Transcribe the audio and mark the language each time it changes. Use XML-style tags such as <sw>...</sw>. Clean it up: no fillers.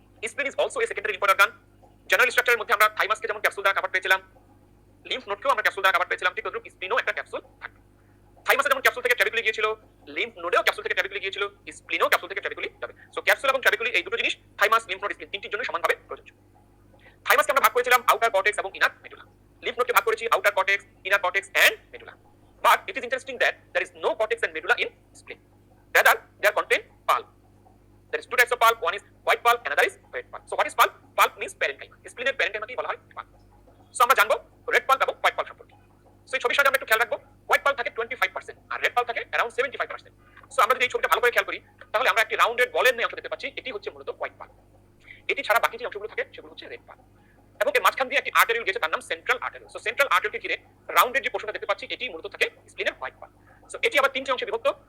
<en>Spleen is also a secondary lymphoid organ.</en> <bn>General স্ট্রাকচারের মধ্যে আমরা থাইমাসকে যেমন ক্যাপসুল দ্বারা কভার পেয়েছিলাম, লিম্ফ নোডকেও আমরা ক্যাপসুল দ্বারা কভার পেয়েছিলাম, ঠিক তদ্রুপ স্প্লিনও একটা ক্যাপসুল থাকবে। থাইমাসে যেমন ক্যাপসুল থেকে ট্রাবেকুলি গিয়েছিল, লিম্ফ নোডেও ক্যাপসুল থেকে ট্রাবেকুলি গিয়েছিল, স্প্লিনও ক্যাপসুল থেকে ট্রাবেকুলি যাবে। সো ক্যাপসুল এবং ট্রাবেকুলি এই দুটো জিনিস থাইমাস, লিম্ফ নোড, স্প্লিন তিনটির জন্য সমানভাবে প্রযোজ্য। থাইমাসকে আমরা ভাগ করেছিলাম আউটার কর্টেক্স এবং ইনার মেডুলা। লিম্ফ নোডকে ভাগ করেছি outer cortex, inner cortex and medulla.</bn> <en>But it is interesting that there is no cortex and medulla in spleen. Rather, they are contain pulp. There is two types of pulp. One is white pulp, another is red pulp. So what is pulp? Pulp means parenchyma.</en> <bn>স্প্লিনের প্যারেনকাইমাকেই বলা হয় pulp. So আমরা জানবো red pulp এবং white pulp সম্পর্কে। So এই ছবির সাথে আমরা একটু খেয়াল রাখবো, white pulp থাকে 25% আর red pulp থাকে around 75%. So আমরা যদি এই ছবিটা ভালো করে খেয়াল করি তাহলে আমরা একটি রাউন্ডেড বলের ন্যায় অংশ দেখতে পাচ্ছি, এটি হচ্ছে মূলত white pulp। এটি ছাড়া বাকি যে অংশগুলো থাকে সেগুলো হচ্ছে red pulp। এবং এর মাঝখান দিয়ে একটি আর্টারিউল গেছে, তার নাম সেন্ট্রাল আর্টারিউল। সো সেন্ট্রাল আর্টারিউলকে ঘিরে রাউন্ডেড যে পোর্শনটা দেখতে পাচ্ছি এটি মূলত থাকে স্প্লিনের হোয়াইট পাল্প। সো এটি আবার তিনটি অংশে বিভক্ত।</bn>